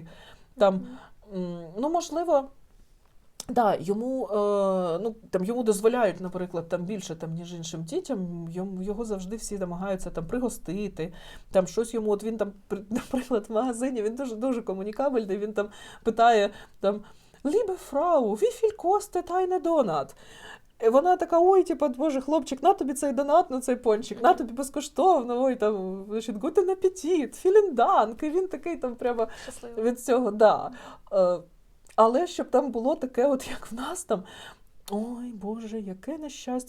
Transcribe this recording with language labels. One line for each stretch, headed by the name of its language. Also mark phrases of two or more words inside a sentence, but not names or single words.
Ukrainian: Там, можливо, да, йому дозволяють, наприклад, там більше, там, ніж іншим дітям, його завжди всі намагаються там пригостити, там щось йому, от він там, наприклад, в магазині, він дуже комунікабельний, він там питає, там,
German: «Liebe Frau, wie viel kostet eine Donut?»
Ukrainian: І вона така, ой, боже, хлопчик, на тобі цей донат, цей пончик, на тобі безкоштовно, ой, там, значить,
German: guten Appetit, vielen Dank,
Ukrainian: і він такий там прямо щасливий від цього, да. Але щоб там було таке, от як в нас там, ой, Боже, яке нещастя.